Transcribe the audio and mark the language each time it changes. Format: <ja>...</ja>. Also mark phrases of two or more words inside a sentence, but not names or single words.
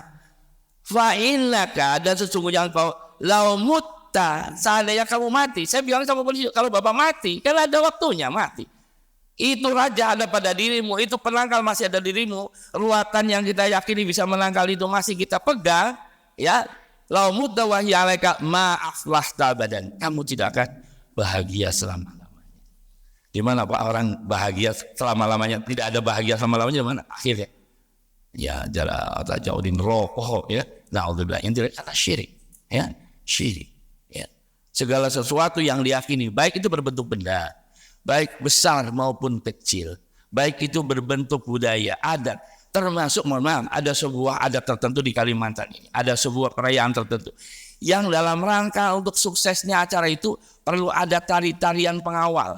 <ar>فإنك,</ar> <id>dan sesungguhnya engkau</id> <ar>لو مت,</ar> <id>seandainya kamu mati. Saya bilang sama polisi, kalau Bapak mati kan ada waktunya mati. Itu raja ada pada dirimu, itu penangkal masih ada dirimu, ruatan yang kita yakini bisa menangkal itu masih kita pegang, ya.</id> <ar>لو مت وهي عليك ما أفلحت أبدا.</ar> <id>Kamu tidak akan bahagia selama-lamanya. Di mana Pak orang bahagia selama-lamanya? Tidak ada bahagia selama-lamanya, di mana? Akhirnya ya jauhin rokok, ya. Naudzubillah, yang tidak kata syirik, ya. Syirik, ya. Segala sesuatu yang diyakini, baik itu berbentuk benda, baik besar maupun kecil, baik itu berbentuk budaya, adat, termasuk mohon maaf, ada sebuah adat tertentu di Kalimantan ini, ada sebuah perayaan tertentu yang dalam rangka untuk suksesnya acara itu perlu ada tari-tarian pengawal.</id>